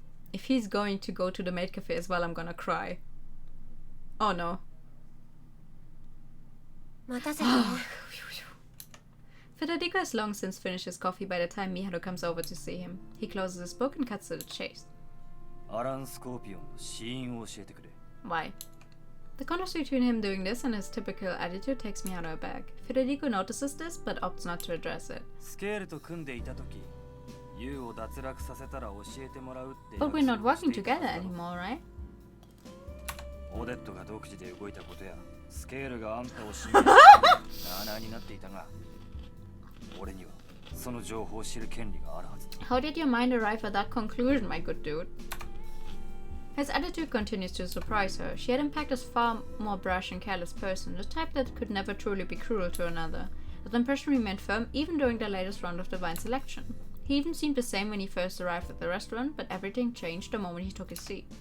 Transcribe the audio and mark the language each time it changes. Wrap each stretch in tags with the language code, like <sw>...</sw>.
<en>If he's going to go to the maid cafe as well, I'm gonna cry. Oh no.</en> <ja>待たせてね。</ja> <en>Federico has long since finished his coffee by the time Miharu comes over to see him. He closes his book and cuts to the chase.</en> <ja>アラン・スコーピオンの死因を教えてくれ。</ja> <en>Why? The contrast between him doing this and his typical attitude takes Miharu aback. Federico notices this, but opts not to address it.</en> <ja>スケールと組んでいた時、ユウを脱落させたら教えてもらうって。</ja> <en>But we're not working together anymore, right?</en> <ja>オデットが独自で動いたことや、スケールがあんたを信じてなあなあになっていたが、俺にはその情報を知る権利があるはず。</ja> <en>How did your mind arrive at that conclusion, my good dude? His attitude continues to surprise her. She had him pegged as far more brash and careless person, the type that could never truly be cruel to another. That impression remained firm even during the latest round of divine selection. He even seemed the same when he first arrived at the restaurant, but everything changed the moment he took his seat.</en>